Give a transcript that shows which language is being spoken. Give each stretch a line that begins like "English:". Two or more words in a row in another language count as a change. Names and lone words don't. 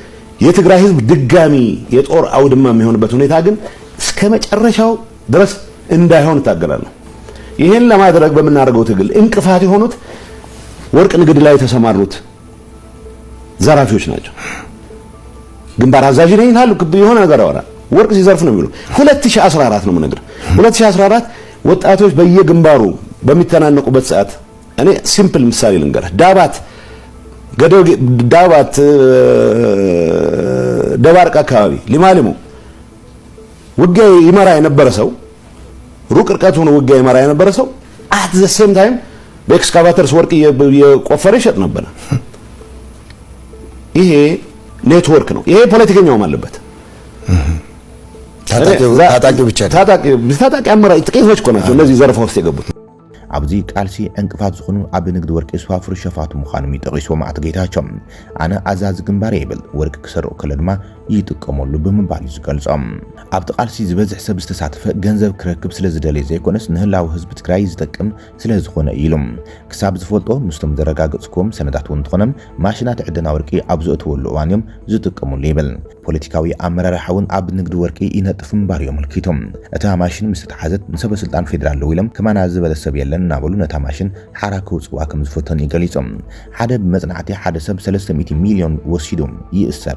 Amharic: የትግራይ ህዝብ ድጋሚ የጦር አውድማ የሚሆንበት ሁኔታ ግን እስከ መጨረሻው ድረስ እንዳይሆን ታገላለሁ። ይሄን ለማድረግ በመናረገው ትግል እንቅፋት የሆኑት ወርቅ ንግድ ላይ የተሰማሩት ዘራፊዎች ናቸው። ግንባር አዛዥ ነኝ ይላሉ። የሆነ ነገር አወራ ወርቅ ሲዘርፍ ነው የሚለው 2014 ነው የምነግርህ። 2014 ወጣቶች በየግንባሩ በሚተናነቁበት ሰዓት እኔ ሲምፕል ምሳሌ ልንገርህ። ዳባት ደባርቅ አካባቢ ሊማሊሙ ውጊያ ይመራ የነበረ ሰው ሩቅ ርቀት ሆኖ ውጊያ ይመራ የነበረ ሰው
English: at the same time
Amharic: በኤክስካቫተርስ ወርቅ የቆፈረ ይሸጥ ነበር። ይሄ ኔትወርክ ነው። ይሄ ፖለቲከኛውም አለበት። ታጣቂ ብቻ ታጣቂ አመራር ጥቂቶች እኮ ናቸው እነዚህ ዘርፋ ውስጥ የገቡት።
Tigrinya: ኣብዚ ቃልሲ እንቅፋት ዝኾኑ ኣብ ንግዲ ወርቂ ስዋፍሩ ሸፋቱ ምዃኖም ይጠቂሶም ኣቶ ጌታቸው ኣነ ኣዛዚ ግንባር ይብል ወርቂ ክሰርቁ ከለ ድማ ይጥቀመሉ ብምባል ዝገልጾም ኣብቲ ቃልሲ ዝበዝሕ ሰብ ዝተሳተፈ ገንዘብ ክረክብ ስለ ዝደለየ ዘይኮነስ ንህላዊ ህዝቢ ትግራይ ዝጠቅም ስለ ዝኾነ ኢሎም ክሳብ ዝፈልጦ ምስቶም ዘረጋገጽኩም ሰነዳት እውን እንትኾነም ማሽናት ዕድና ወርቂ ኣብ ዘእትወሉ እዋን እዮም ዝጥቀሙሉ ይብል። ፖለቲካዊ ኣመራርሓ እውን ኣብ ንግዲ ወርቂ ይነጥፍ ምባር እዮም ኣመልኪቶም እታ ማሽን ምስ ተሓዘት ንሰበ ስልጣን ፌደራል ኢሎም ከማና ዝበለ ሰብ የለን እናበሉ ነታ ማሽን ሓራ ክውፅዋ ከም ዝፈተን ይገሊጾም። ሓደ ብመጽናዕቲ ሓደ ሰብ 300 ሚልዮን ወሲዱ ይእሰር